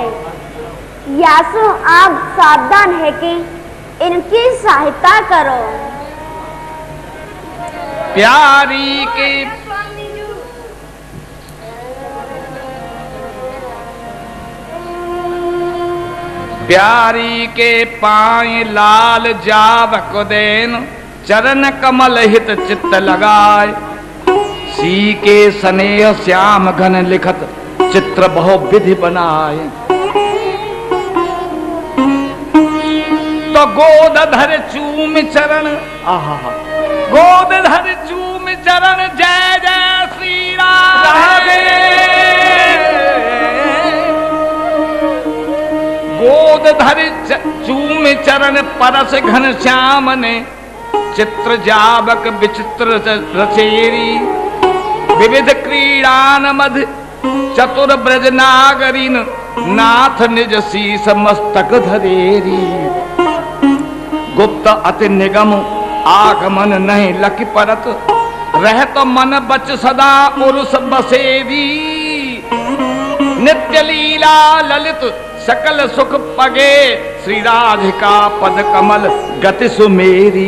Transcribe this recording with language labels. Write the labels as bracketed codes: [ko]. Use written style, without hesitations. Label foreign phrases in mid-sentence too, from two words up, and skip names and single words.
[hi] यासो आप सावधान है कि इनकी सहायता करो। [bra] प्यारी के प्यारी के पाए लाल जावक देन, चरण कमल हित चित्त लगाए। सी के स्नेह श्याम घन लिखत, चित्र बहु विधि बनाए। तो गोद धर चूम चरण, आहा गोद धर चूम चरण, जय जय श्री राधे। गोद धर चूम चरण, परस घन श्याम ने चित्र जावक विचित्र रचेरी। विविध क्रीड़ान मध चतुर ब्रज नागरीन, नाथ निज शीस मस्तक धरेरी। गुप्त अति निगम आगमन नहीं लखि परत, रहत मन बच सदा उरुस बसेरी। नित्य लीला ललित सकल सुख पगे, श्री राधिका पद कमल गति सुमेरी।